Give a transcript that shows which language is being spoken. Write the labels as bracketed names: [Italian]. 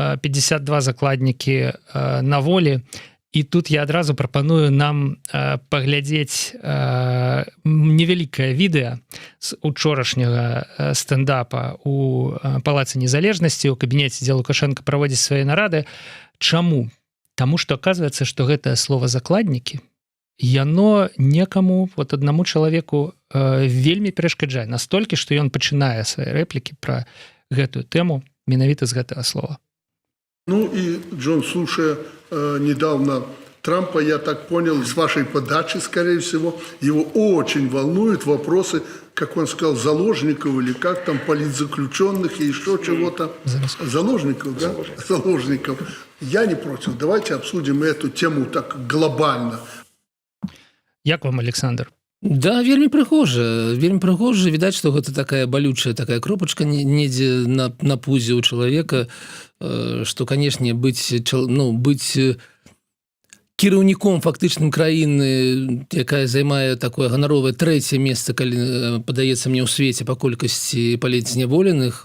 [Belarusian] 52 закладнікі на волі. І тут я адразу прапаную нам паглядзець невялікае відэа з учорашняга стендапа у Палацы Незалежнасці, у кабінеце, дзе Лукашенко праводзіць свае нарады. Чаму? Таму што аказваецца, што гэтае слово закладнікі, яно некаму, вот аднаму чалавеку вельмі перашкаджае, настолькі, што ён пачынае свае рэплікі пра гэтую тэму менавіта з гэтага слова. [Russian] Ну и Джон, слушая недавно Трампа, я так понял, с вашей подачи, скорее всего, его очень волнуют вопросы, как он сказал, заложников или как там, политзаключенных и еще чего-то. Заложников, да? Заложников. Я не против. Давайте обсудим эту тему так глобально. [Belarusian] Як вам, Александр? Да, вельмі прыгожа. Вельмі прыгожа. Відаць, што гэта такая балючая такая кропачка недзе на пузе ў чалавека, што, канешне, быць кіраўніком фактычным краіны, якая займае такое ганаровае трэцяе месца, калі падаецца мне ў свеце па колькасці палітзняволеных.